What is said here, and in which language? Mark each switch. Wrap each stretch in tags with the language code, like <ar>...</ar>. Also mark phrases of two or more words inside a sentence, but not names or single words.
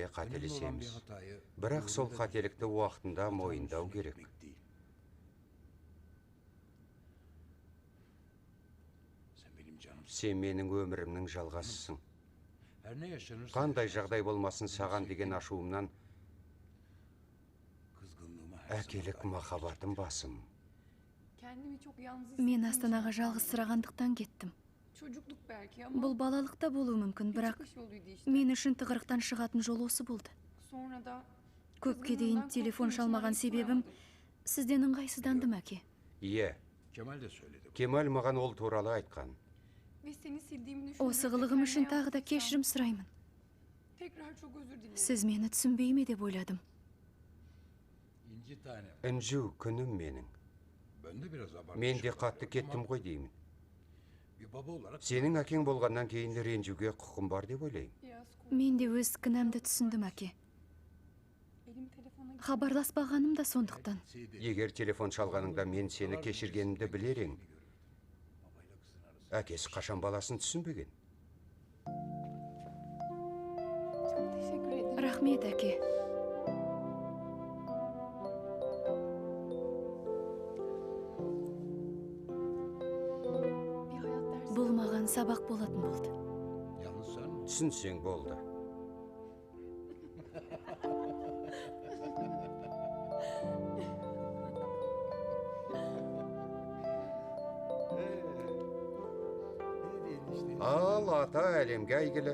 <tr>Önemli olan bir</tr> <kk>қателесеміз.</kk> <tr>hatayı</tr> <kk>Бірақ сол</kk> <tr>doğrudan</tr> <kk>қателікті уақытында</kk> <tr>hatanın</tr> <kk>мойындау</kk> <tr>üstüne</tr> <kk>керек.</kk> <tr>gitmek değil. Sen benim canımsın.</tr> <kk>Сен менің өмірімнің жалғасысың.</kk> <tr>Her ne yaşanırsa</tr> <kk>Қандай</kk> <tr>yaşansın,</tr> <kk>жағдай болмасын саған деген ашуымнан</kk> <tr>kızgınlığıma her zaman</tr> <kk>әкелік махаббатым басым.</kk> <tr>Kendimi çok yalnız</tr> <kk>Мен</kk> <tr>hissettiğim</tr> <kk>Астанаға</kk> <tr>için</tr> <kk>жалғыз сырағандықтан кеттім.</kk> <tr>Çocukluk belki ama</tr> <kk>Бұл балалықта болуы мүмкін, бірақ</kk> <tr>çıkış yoluydu işte.</tr> <kk>мен үшін тығырықтан шығатын жол осы болды.</kk> <tr>Sonra da</tr> <kk>Көпке дейін телефон шалмаған себебім сізден ыңғайсыздандым, әке. Иә,</kk> <tr>Kemal de söyledi.</tr> <kk>Кемал маған ол туралы айтқан.</kk> <tr>ve seni sildiğimi düşündüm.</tr> <kk>Осы қылығым үшін тағы да кешірім сұраймын.</kk> <tr>Tekrar çok özür dilerim.</tr> <kk>Сіз мені түсінбей ме деп ойладым.</kk> <tr>İnci tane.</tr> <kk>Інжу күнім менің.</kk> <tr>Ben de biraz abartmışım.</tr> <kk>Мен де қатты</kk> <tr>galiba</tr> <kk>кеттім</kk> <tr>ama</tr> <kk>ғой деймін.</kk> <tr>Bir baba olarak</tr> <kk>Сенің әкең болғаннан кейін ренжуге құқым бар деп ойлаймын.</kk> <tr>biraz</tr> <kk>Мен де өз кінәмді түсіндім, әке.</kk> <tr>elim telefona gitti.</tr> <kk>Хабарласпағаным да сондықтан. Егер телефон шалғаныңда мен сені кешіргенімді білер ең. Әкесі қашан баласын түсінбеген.</kk> <tr>Çok teşekkür ederim.</tr> <kk>Рахмет, әке.</kk> <tr>Bir hayat dersi.</tr> <kk>Бұл маған сабақ болатын болды.</kk> <tr>yalnız sen</tr> <kk>Түсінсең болды. Ал ата әлемге әйгілі.</kk>